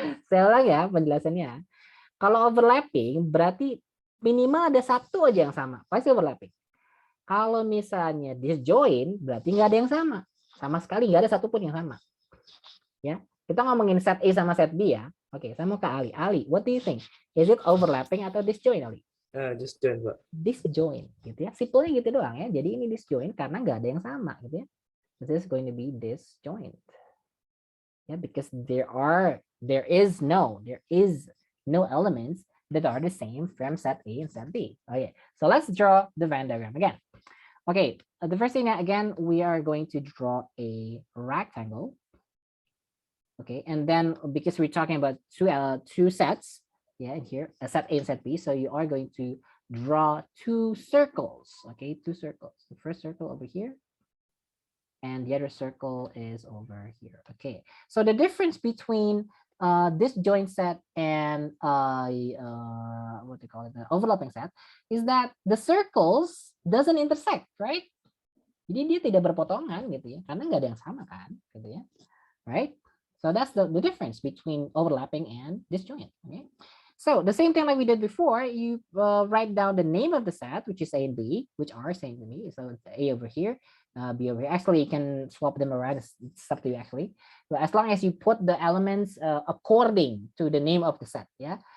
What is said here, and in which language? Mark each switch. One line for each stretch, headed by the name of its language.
Indonesian: Saya ulang ya penjelasannya. Kalau overlapping berarti minimal ada satu aja yang sama. Pasti overlapping. Kalau misalnya disjoint berarti nggak ada yang sama. Sama sekali nggak ada satupun yang sama. Ya, kita ngomongin set A sama set B ya. Oke, saya mau ke Ali. Ali,
English: what do you think? Is it overlapping atau disjoint, Ali?
Indonesian: Disjoint, Pak. Disjoint, gitu ya. Simpelnya gitu doang ya. Jadi ini disjoint karena nggak ada yang sama, gitu ya.
English: This is going to be disjoint. Yeah, because there is no elements that are the same from set A and set B. Okay, so let's draw the Venn diagram again. Okay, the first thing again, we are going to draw a rectangle. Okay, and then because we're talking about two sets, yeah, here a set A and set B, so you are going to draw 2 circles. Okay, 2 circles. The first circle over here, and the other circle is over here. Okay, so the difference between this joint set and what do you call it, the overlapping set, is that the circles doesn't intersect, right?
Indonesian: Jadi dia tidak berpotongan gitu ya, karena nggak ada yang sama kan, gitu ya, right?
English: So that's the difference between overlapping and disjoint. Okay, so the same thing like we did before, you write down the name of the set, which is A and B, which are same to me. So it's A over here, B over here. Actually, you can swap them around. It's up to you actually. So as long as you put the elements according to the name of the set, ya.